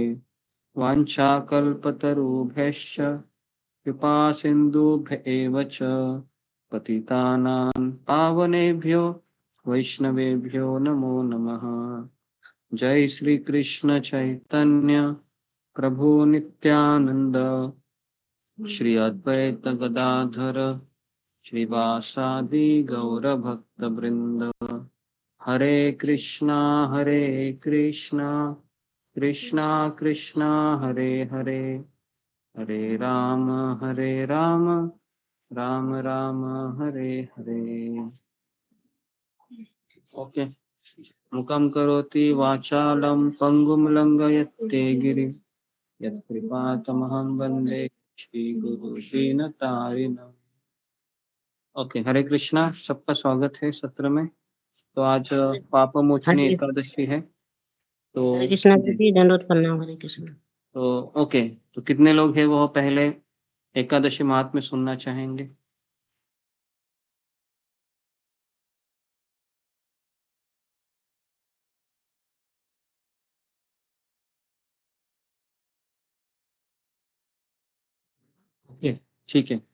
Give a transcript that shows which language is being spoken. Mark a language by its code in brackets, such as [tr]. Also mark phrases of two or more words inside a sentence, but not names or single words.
[sa] वाञ्छाकल्पतरुभ्यश्च कृपा सिन्धुभ्य एव च पतितानां पावनेभ्यो वैष्णवेभ्यो नमो नमः। जय श्री कृष्ण चैतन्य प्रभु नित्यानंद श्री अद्वैत गदाधर श्रीवासादि गौर भक्त वृंद। हरे कृष्णा कृष्णा कृष्णा हरे हरे, हरे राम राम राम हरे हरे। [hi] ओके। [sa] मुखं करोति वाचालं पंगुं लंघयते गिरिं यत्कृपातमहं वन्दे श्रीगुरु दीनतारिणम्। [hi] ओके, हरे कृष्णा। सबका स्वागत है सत्र में। तो आज पाप मोचनी एकादशी है। तो हरे कृष्णा जी, दंडवत प्रणाम। हरे कृष्ण। तो ओके, तो कितने लोग हैं वो पहले एकादशी महात्म्य सुनना चाहेंगे? ओके, ठीक है।